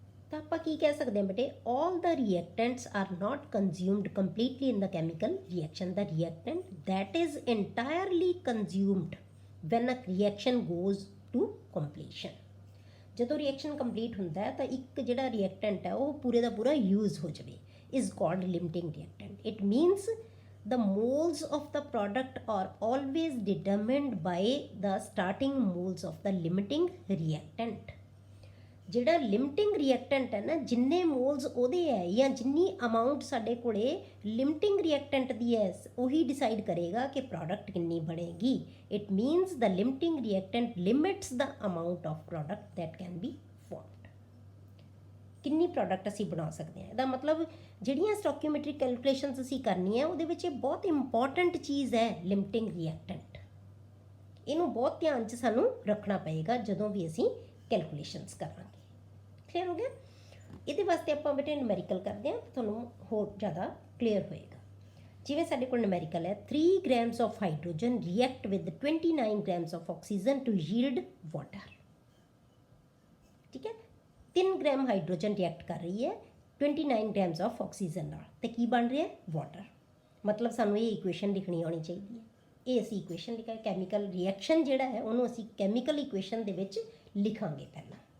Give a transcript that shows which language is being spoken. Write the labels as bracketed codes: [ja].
[pa] ਤਾਂ ਆਪਾਂ ਕੀ ਕਹਿ ਸਕਦੇ ਹਾਂ ਬੇਟੇ, [en] All the reactants are not consumed completely in the chemical reaction. The reactant that is entirely consumed when a reaction goes to completion. [pa] ਜਦੋਂ ਰਿਐਕਸ਼ਨ ਕੰਪਲੀਟ ਹੁੰਦਾ ਹੈ ਤਾਂ ਇੱਕ ਜਿਹੜਾ ਰਿਐਕਟੈਂਟ ਹੈ ਉਹ ਪੂਰੇ ਦਾ ਪੂਰਾ ਯੂਜ਼ ਹੋ ਜਾਵੇ, [en] is called [pa] limiting reactant. [en] It means the moles of the product are always determined by the starting moles of the limiting reactant। [pa] ਜਿਹੜਾ ਲਿਮਿਟਿੰਗ ਰਿਐਕਟੈਂਟ ਹੈ ਨਾ, ਜਿੰਨੇ ਮੋਲਸ ਉਹਦੇ ਹੈ ਜਾਂ ਜਿੰਨੀ ਅਮਾਊਂਟ ਸਾਡੇ ਕੋਲੇ ਲਿਮਿਟਿੰਗ ਰਿਐਕਟੈਂਟ ਦੀ ਹੈ, ਉਹੀ ਡਿਸਾਈਡ ਕਰੇਗਾ ਕਿ ਪ੍ਰੋਡਕਟ ਕਿੰਨੀ ਬਣੇਗੀ। [en] It means the limiting reactant limits the amount of product that can be formed. [pa] ਕਿੰਨੀ ਪ੍ਰੋਡਕਟ ਅਸੀਂ ਬਣਾ ਸਕਦੇ ਹਾਂ। ਇਹਦਾ ਮਤਲਬ ਜਿਹੜੀਆਂ ਸਟੋਕਿਓਮੈਟ੍ਰਿਕ ਕੈਲਕੂਲੇਸ਼ਨਸ ਅਸੀਂ ਕਰਨੀਆਂ ਉਹਦੇ ਵਿੱਚ ਇਹ ਬਹੁਤ ਇੰਪੋਰਟੈਂਟ ਚੀਜ਼ ਹੈ ਲਿਮਟਿੰਗ ਰਿਐਕਟੈਂਟ। ਇਹਨੂੰ ਬਹੁਤ ਧਿਆਨ 'ਚ ਸਾਨੂੰ ਰੱਖਣਾ ਪਏਗਾ ਜਦੋਂ ਵੀ ਅਸੀਂ ਕੈਲਕੂਲੇਸ਼ਨਸ ਕਰਾਂਗੇ। ਕਲੀਅਰ ਹੋ ਗਿਆ। ਇਹਦੇ ਵਾਸਤੇ ਆਪਾਂ ਬੇਟੇ ਨਿਊਮੈਰੀਕਲ ਕਰਦੇ ਹਾਂ, ਤੁਹਾਨੂੰ ਹੋਰ ਜ਼ਿਆਦਾ ਕਲੀਅਰ ਹੋਏਗਾ। ਜਿਵੇਂ ਸਾਡੇ ਕੋਲ ਨਿਊਮੈਰੀਕਲ ਹੈ [en] 3 grams of hydrogen react with 29 grams of oxygen to yield water। [pa] ਠੀਕ ਹੈ, 3 ਗ੍ਰਾਮ ਹਾਈਡਰੋਜਨ ਰਿਐਕਟ ਕਰ ਰਹੀ ਹੈ [en] 29 grams of oxygen [pa] ਨਾਲ, ਤੇ ਕੀ ਬਣ ਰਿਹਾ ਹੈ ਵਾਟਰ। ਮਤਲਬ ਸਾਨੂੰ ਇਹ ਇਕੁਏਸ਼ਨ ਲਿਖਣੀ ਆਉਣੀ ਚਾਹੀਦੀ ਹੈ। ਇਹ ਅਸੀਂ ਇਕੁਏਸ਼ਨ ਲਿਖਾਂ, ਕੈਮੀਕਲ ਰਿਐਕਸ਼ਨ ਜਿਹੜਾ ਹੈ ਉਹਨੂੰ ਅਸੀਂ ਕੈਮੀਕਲ ਇਕੁਏਸ਼ਨ ਦੇ ਵਿੱਚ ਲਿਖਾਂਗੇ ਪਹਿਲਾਂ।